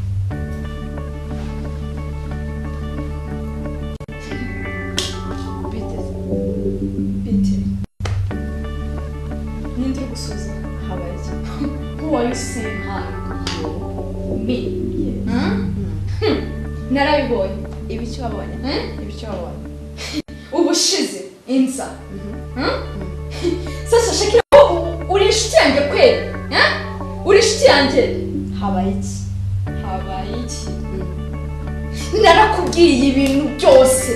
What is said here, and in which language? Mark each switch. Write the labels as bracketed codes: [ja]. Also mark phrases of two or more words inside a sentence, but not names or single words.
[rw] Betty. Ninde uri gusuza? [en] How are you? Who are you saying hi? Me? [rw] Narabibonye. Ibicho wabonye? Ibicho wabonye? Ubushize inza. Sasa Shakira uri inshuti yanjye kweli? Uri inshuti yanjye? Habaye iki? Narakubwiye ibintu byose.